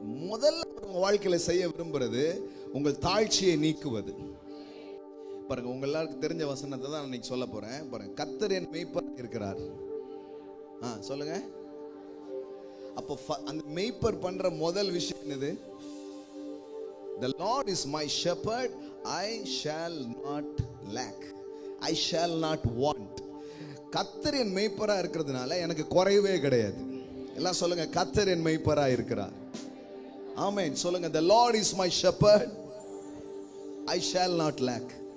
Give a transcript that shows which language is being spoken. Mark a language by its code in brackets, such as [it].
[ta] முதல்ல உங்க வாழ்க்கையில செய்ய விரும்புறது உங்கள் தாழ்ச்சியை நீக்குவது. பாருங்க, உங்க எல்லாருக்கும் தெரிஞ்ச வசனத்தை தான் இன்னைக்கு சொல்ல போறேன். பாருங்க, கர்த்தர் என் மேய்ப்பர் இருக்கிறார். சொல்லுங்க. அப்போ அந்த மேய்ப்பர் பண்ற முதல் விஷயம் என்னது? [en] The Lord is my shepherd, I shall not lack, I shall not want. [ta] கர்த்தர் என் மேய்ப்பரா இருக்கிறதுனால எனக்கு குறைவே கிடையாது. எல்லாம் சொல்லுங்க, கர்த்தர் என் மேய்ப்பரா இருக்கிறார். ஆமென். சொல்லுங்க, [en] the Lord is my shepherd, I shall not lack.